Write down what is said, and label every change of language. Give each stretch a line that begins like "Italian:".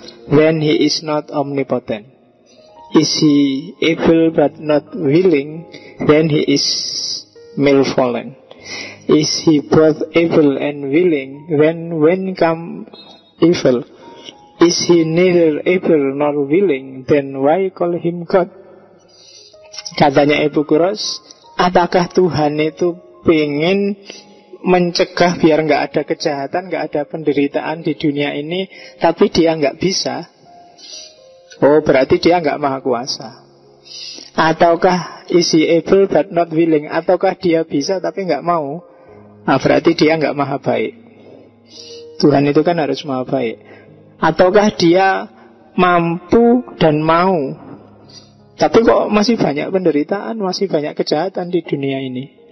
English: Then he is not omnipotent. Is he able but not willing? Then he is malevolent. Is he both able and willing? Then when come evil? Is he neither able nor willing? Then why call him God?
Indonesian: Katanya Epikuros, apakah Tuhan itu pengen mencegah biar nggak ada kejahatan, nggak ada penderitaan di dunia ini, tapi dia nggak bisa? Oh, berarti dia nggak maha kuasa.
English: Ataukah is he able but not willing?
Indonesian: Ataukah dia bisa tapi nggak mau? Nah, berarti dia nggak maha baik. Tuhan itu kan harus maha baik. Ataukah dia mampu dan mau, tapi kok masih banyak penderitaan, masih banyak kejahatan di dunia ini?